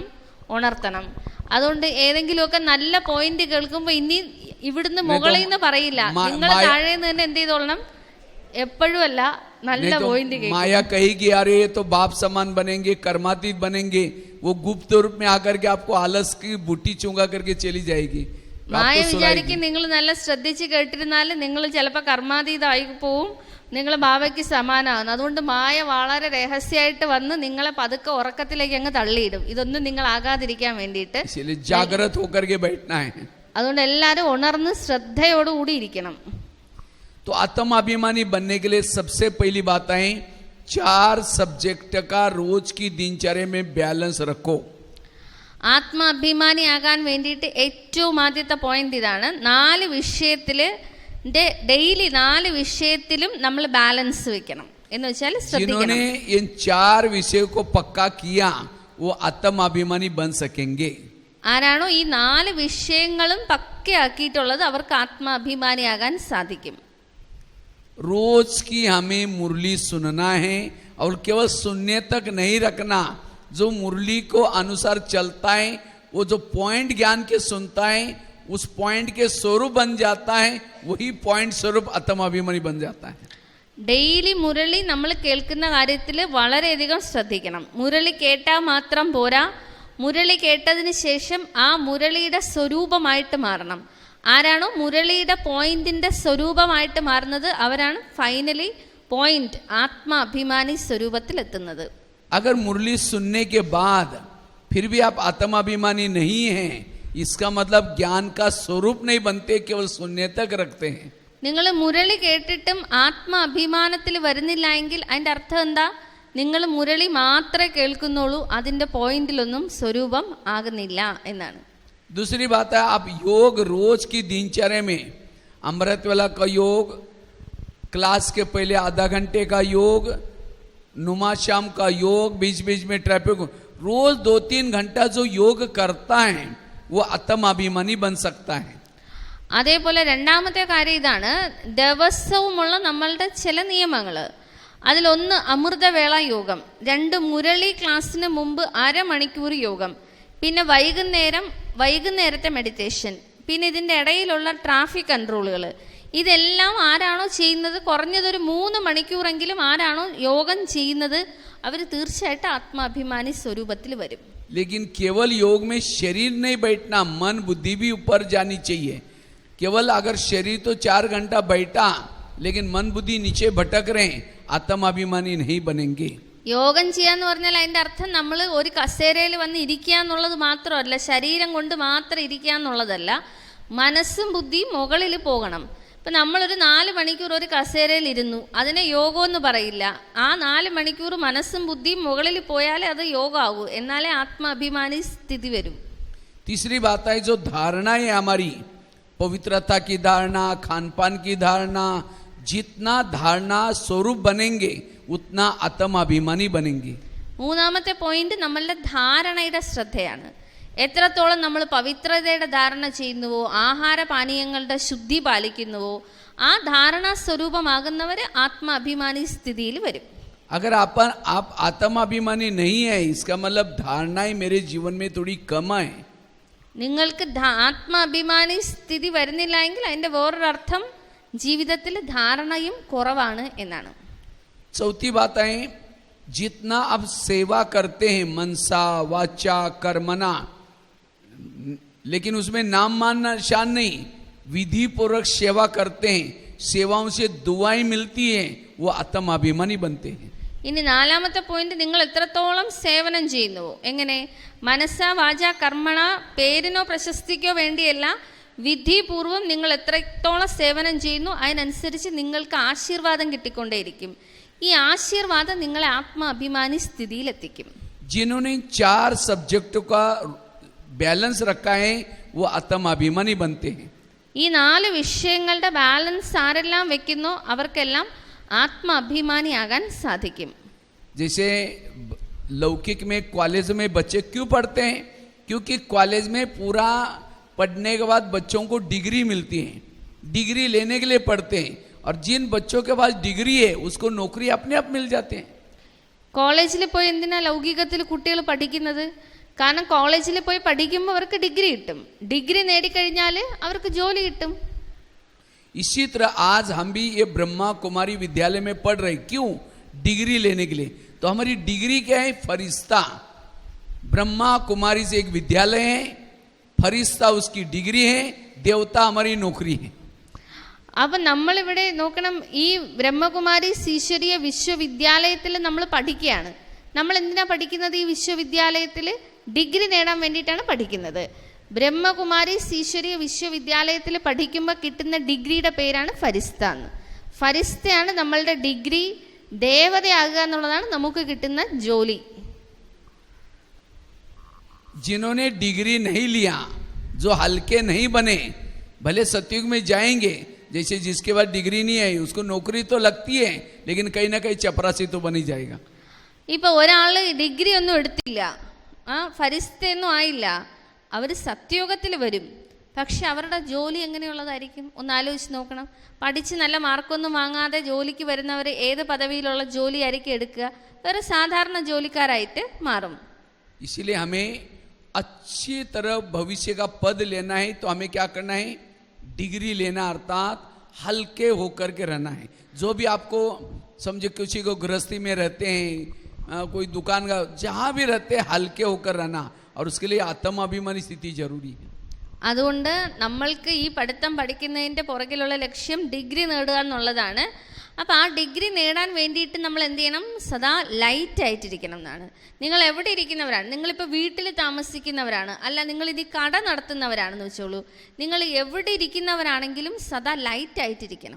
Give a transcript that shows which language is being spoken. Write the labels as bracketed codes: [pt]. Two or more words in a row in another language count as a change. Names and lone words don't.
[ml] ഉണർത്തണം. അതുകൊണ്ട് ഏതെങ്കിലുമൊക്കെ നല്ല പോയിന്റ് കേൾക്കുമ്പോ ഇനി ഇവിടുന്ന് മുകളിൽ നിന്ന് പറയില്ല, നിങ്ങൾ താഴെ നിന്ന് തന്നെ എന്ത് ചെയ്തോളണം? എപ്പോഴും അല്ല, നല്ല പോയിന്റ് കേൾക്കും. [hi] माया कहेगी अरे ये तो बाप समान बनेंगे, कर्मातीत बनेंगे, वो गुप्त रूप में आकर के आपको आलस की बूटी चुंगा करके चली जाएगी. [ml] മായ [hi] आपको [ml] വിചാരിക്കും [hi] सुनाएगी। [ml] നിങ്ങൾ നല്ല ശ്രദ്ധിച്ച് കേട്ടിരുന്നാൽ നിങ്ങൾ ചിലപ്പോൾ കർമാതീതമായി പോവും, നിങ്ങൾ ബാബയ്ക്ക് സമാനമാകുന്നു. അതുകൊണ്ട് മായ വളരെ രഹസ്യമായിട്ട് വന്ന് നിങ്ങളെ പതുക്കെ ഉറക്കത്തിലേക്ക് അങ്ങ് തള്ളിയിടും, ഇതൊന്നും നിങ്ങൾ ആകാതിരിക്കാൻ വേണ്ടിയിട്ട്. [hi] इसीलिए जागृत होकर के बैठना है। [ml] അതുകൊണ്ട് എല്ലാവരും ഉണർന്ന് ശ്രദ്ധയോടുകൂടി ഇരിക്കണം. [hi] तो आत्माभिमानी बनने के लिए सबसे पहली बात है 4 सब्जेक्ट का रोज की दिनचर्या में बैलेंस रखो। [ml] ആത്മാഭിമാനിയാകാൻ വേണ്ടിയിട്ട് ഏറ്റവും ആദ്യത്തെ പോയിന്റ് ഇതാണ്, 4 വിഷയത്തിൽ ഡെയിലി 4 വിഷയത്തിലും നമ്മൾ ബാലൻസ് വെക്കണം. എന്ന് വെച്ചാൽ ശ്രദ്ധിക്കണം. [hi] जिन्होंने इन 4 विषयों को पक्का किया वो आत्माभिमानी बन सकेंगे। [ml] ആരാണോ ഈ 4 വിഷയങ്ങളും പക്കയാക്കിയിട്ടുള്ളത് അവർക്ക് ആത്മാഭിമാനിയാകാൻ സാധിക്കും. [hi] रोज की हमें मुरली सुनना है और केवल सुनने तक नहीं रखना, जो मुरली को अनुसार चलता है, वो जो पॉइंट ज्ञान के सुनता है, उस पॉइंट के स्वरूप बन जाता है, वही पॉइंट स्वरूप आत्माभिमानी बन जाता है। [ml] ഡെയിലി മുരളി നമ്മൾ കേൾക്കുന്ന കാര്യത്തിൽ വളരെയധികം ശ്രദ്ധിക്കണം. മുരളി കേട്ടാൽ മാത്രം പോരാ, മുരളി കേട്ടതിന് ശേഷം ആ മുരളിയുടെ സ്വരൂപമായിട്ട് മാറണം. ആരാണോ മുരളിയുടെ പോയിന്റിന്റെ സ്വരൂപമായിട്ട് മാറുന്നത് അവരാണ് [en] finally point [ml] ആത്മാഭിമാനി സ്വരൂപത്തിൽ എത്തുന്നത്. [hi] अगर मुरली सुनने के बाद फिर भी आप आत्माभिमानी नहीं हैं, इसका मतलब ज्ञान का स्वरूप नहीं बनते, केवल सुनने तक रखते हैं। [ml] നിങ്ങൾ മുരളി കേട്ടിട്ടും ആത്മാഭിമാനത്തിൽ വരുന്നില്ല എങ്കിൽ അതിന്റെ അർത്ഥം എന്താ? നിങ്ങൾ മുരളി മാത്രമേ കേൾക്കുന്നുള്ളൂ, അതിന്റെ പോയിന്റിലൊന്നും സ്വരൂപം ആകുന്നില്ല എന്നാണ്. [hi] दूसरी बात है, आप योग रोज की दिनचर्या में अमृत वेला का योग, क्लास के पहले आधा घंटे का योग, नुमा शाम का योग, बीच बीच में ट्रैफिक, रोज 2-3 घंटा जो योग करता है वो आत्माभिमानी बन सकता है। [ml] അതേപോലെ രണ്ടാമത്തെ കാര്യം ഇതാണ്, ദിവസവുമുള്ള നമ്മളുടെ ചില നിയമങ്ങൾ. അതിലൊന്ന് അമൃതവേള യോഗം, 2 മുരളി ക്ലാസ്സിന് മുമ്പ് അരമണിക്കൂർ യോഗം, പിന്നെ വൈകുന്നേരത്തെ മെഡിറ്റേഷൻ, പിന്നെ ഇതിൻ്റെ ഇടയിലുള്ള [en] traffic controls. [ml] ഇതെല്ലാം ആരാണോ ചെയ്യുന്നത്, കുറഞ്ഞതൊരു 3 മണിക്കൂറെങ്കിലും ആരാണോ യോഗം ചെയ്യുന്നത് അവർ തീർച്ചയായിട്ടും ആത്മാഭിമാനി സ്വരൂപത്തിൽ വരും. [hi] लेकिन केवल योग में शरीर नहीं बैठना, मन बुद्धि भी ऊपर जानी चाहिए। केवल अगर शरीर तो 4 घंटा बैठा लेकिन मन बुद्धि नीचे भटक रहे, आत्माभिमानी नहीं बनेंगे। [ml] യോഗം ചെയ്യാന്ന് പറഞ്ഞാൽ അതിൻ്റെ അർത്ഥം നമ്മൾ ഒരു കസേരയിൽ വന്ന് ഇരിക്കുക എന്നുള്ളത് മാത്രമല്ല, ശരീരം കൊണ്ട് മാത്രം ഇരിക്കുക എന്നുള്ളതല്ല, മനസ്സും ബുദ്ധിയും മുകളിൽ പോകണം. ഇപ്പം നമ്മളൊരു 4 മണിക്കൂർ ഒരു കസേരയിൽ ഇരുന്നു, അതിനെ യോഗമെന്ന് പറയില്ല. ആ 4 മണിക്കൂർ മനസ്സും ബുദ്ധിയും മുകളിൽ പോയാലേ അത് യോഗമാകൂ, എന്നാലേ ആത്മാഭിമാനി സ്ഥിതി വരും. [hi] तीसरी बात है, जो धारणा है हमारी, पवित्रता की धारणा, खान पान की धारणा, जितना धारणा स्वरूप बनेंगे उतना आत्माभिमानी बनेंगे। [ml] മൂന്നാമത്തെ പോയിന്റ് നമ്മളുടെ ധാരണയുടെ ശ്രദ്ധയാണ്. എത്രത്തോളം നമ്മൾ പവിത്രതയുടെ ധാരണ ചെയ്യുന്നുവോ, ആഹാരപാനീയങ്ങളുടെ ശുദ്ധി പാലിക്കുന്നുവോ, ആ ധാരണാ സ്വരൂപമാകുന്നവർ ആത്മാഭിമാനി സ്ഥിതിയിൽ വരും. [hi] अगर आप आत्माभिमानी नहीं है, इसका मतलब धारणाएं मेरे जीवन में थोड़ी कम है। [ml] നിങ്ങൾക്ക് ആത്മാഭിമാനി സ്ഥിതി വരുന്നില്ല എങ്കിൽ അതിന്റെ വേറൊരർത്ഥം ജീവിതത്തിൽ ധാരണയും കുറവാണ് എന്നാണ്. [hi] चौथी बात है, जितना आप सेवा करते हैं [sa] मनसा वाचा कर्मना, [hi] लेकिन उसमें नाम मानना शान नहीं, विधि पूर्वक सेवा करते हैं, सेवाओं से दुआएं मिलती हैं, वो आत्माभिमानी बनते हैं। [ml] ഇനി 4ാമത്തെ പോയിന്റ്, നിങ്ങൾ എത്രത്തോളം സേവനം ചെയ്യുന്നുവോ, എങ്ങനെ [sa] മനസ്സ വാച കർമ്മണ, [ml] പേരിനോ പ്രശസ്തിക്കോ വേണ്ടിയല്ല, വിധിപൂർവം നിങ്ങൾ എത്രത്തോളം സേവനം ചെയ്യുന്നു അതിനനുസരിച്ച് നിങ്ങൾക്ക് ആശീർവാദം കിട്ടിക്കൊണ്ടേയിരിക്കും. ഈ ആശീർവാദം നിങ്ങളെ ആത്മാഭിമാനി സ്ഥിതിയിലെത്തിക്കും. [hi] जिन्होंने 4 सब्जेक्टों का बैलेंस रखा है वो आत्माभिमानी बनते हैं. [ml] ഈ 4 വിഷയങ്ങളുടെ ബാലൻസ് ആരെല്ലാം വെക്കുന്നോ അവർക്കെല്ലാം ആത്മാഭിമാനിയാകാൻ സാധിക്കും. [hi] जैसे लौकिक में कॉलेज में बच्चे क्यों पढ़ते हैं? क्योंकि कॉलेज में पूरा पढ़ने के बाद बच्चों को डिग्री मिलती है, डिग्री लेने के लिए पढ़ते हैं, और जिन बच्चों के पास डिग्री है उसको नौकरी अपने आप मिल जाते हैं. [ml] കോളേജിൽ പോയി എന്തിനാ ലൗകികത്തിൽ കുട്ടികൾ പഠിക്കുന്നത്? കാരണം കോളേജിൽ പോയി പഠിക്കുമ്പോൾ അവർക്ക് ഡിഗ്രി കിട്ടും, ഡിഗ്രി നേടിക്കഴിഞ്ഞാൽ അവർക്ക് ജോലി കിട്ടും. [hi] इसी तरह आज हम भी ये ब्रह्मा कुमारी विद्यालय में पढ़ रहे, क्यों? डिग्री लेने के लिए. तो हमारी डिग्री क्या है? फरिश्ता. ब्रह्मा कुमारी से एक विद्यालय है, फरिश्ता उसकी डिग्री है, देवता हमारी नौकरी है. [ml] അപ്പം നമ്മളിവിടെ നോക്കണം, ഈ ബ്രഹ്മകുമാരി ഈശ്വരീയ വിശ്വവിദ്യാലയത്തിൽ നമ്മൾ പഠിക്കുകയാണ്. നമ്മൾ എന്തിനാ പഠിക്കുന്നത്? ഈ വിശ്വവിദ്യാലയത്തിൽ ഡിഗ്രി നേടാൻ വേണ്ടിയിട്ടാണ് പഠിക്കുന്നത്. ബ്രഹ്മകുമാരി ഈശ്വരീയ വിശ്വവിദ്യാലയത്തിൽ പഠിക്കുമ്പോൾ കിട്ടുന്ന ഡിഗ്രിയുടെ പേരാണ് ഫരിസ്ത എന്ന്. ഫരിസ്തയാണ് നമ്മളുടെ ഡിഗ്രി. ദേവതയാകുക എന്നുള്ളതാണ് നമുക്ക് കിട്ടുന്ന ജോലി. [hi] जिन्होंने डिग्री नहीं लिया, जो हल्के नहीं बने, भले सतयुग में जाएंगे, जैसे जिसके बाद डिग्री नहीं है उसको नौकरी तो लगती है, लेकिन कहीं ना कहीं चपरासी तो बन ही जाएगा. [ml] ഇപ്പൊ ഒരാള് ഡിഗ്രി ഒന്നും എടുത്തില്ല, ഫരിസ്തയൊന്നും ആയില്ല, അവർ സത്യയോഗത്തിൽ വരും. പക്ഷെ അവരുടെ ജോലി എങ്ങനെയുള്ളതായിരിക്കും? ഒന്ന് ആലോചിച്ച് നോക്കണം. പഠിച്ച് നല്ല മാർക്കൊന്നും വാങ്ങാതെ ജോലിക്ക് വരുന്നവർ ഏത് പദവിയിലുള്ള ജോലി ആയിരിക്കും എടുക്കുക? വേറെ സാധാരണ ജോലിക്കാരായിട്ട് മാറും. [hi] इसीलिए हमें अच्छी तरह भविष्य का पद लेना है तो हमें क्या करना है? डिग्री लेना, अर्थात हल्के होकर के रहना है. जो भी आपको समझे, किसी को गृहस्थी में रहते हैं, कोई दुकान का, जहाँ भी रहते हैं हल्के होकर रहना, और उसके लिए आत्माभिमानी स्थिति जरूरी है. [ml] അതുകൊണ്ട് നമ്മൾക്ക് ഈ പഠിത്തം പഠിക്കുന്നതിൻ്റെ പുറകിലുള്ള ലക്ഷ്യം ഡിഗ്രി നേടുക എന്നുള്ളതാണ്. അപ്പോൾ ആ ഡിഗ്രി നേടാൻ വേണ്ടിയിട്ട് നമ്മൾ എന്ത് ചെയ്യണം? സദാ ലൈറ്റ് ആയിട്ടിരിക്കണം എന്നാണ്. നിങ്ങൾ എവിടെ ഇരിക്കുന്നവരാണ്? നിങ്ങളിപ്പോൾ വീട്ടിൽ താമസിക്കുന്നവരാണ്, അല്ല നിങ്ങളിനി കട നടത്തുന്നവരാണെന്ന് വെച്ചോളൂ, നിങ്ങൾ എവിടെ ഇരിക്കുന്നവരാണെങ്കിലും സദാ ലൈറ്റ് ആയിട്ടിരിക്കണം.